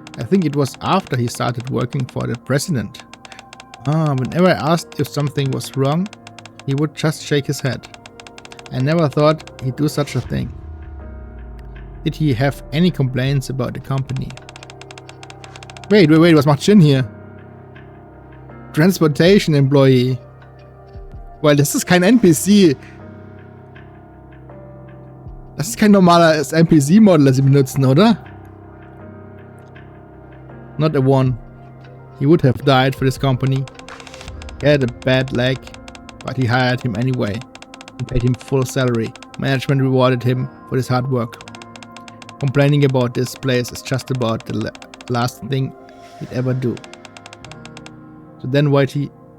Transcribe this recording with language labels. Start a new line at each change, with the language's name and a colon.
English: I think it was after he started working for the president. Whenever I asked if something was wrong, he would just shake his head. I never thought he'd do such a thing. Did he have any complaints about the company? Wait,
German: was macht Shin hier?
English: Transportation Employee.
German: Weil das ist kein NPC. Das ist kein normaler NPC-Model, das sie benutzen, oder?
English: Not a one. He would have died for this company. He had a bad leg, but he hired him anyway and paid him full salary. Management rewarded him for his hard work. Complaining about this place is just about the last thing he'd ever do. So then why'd he...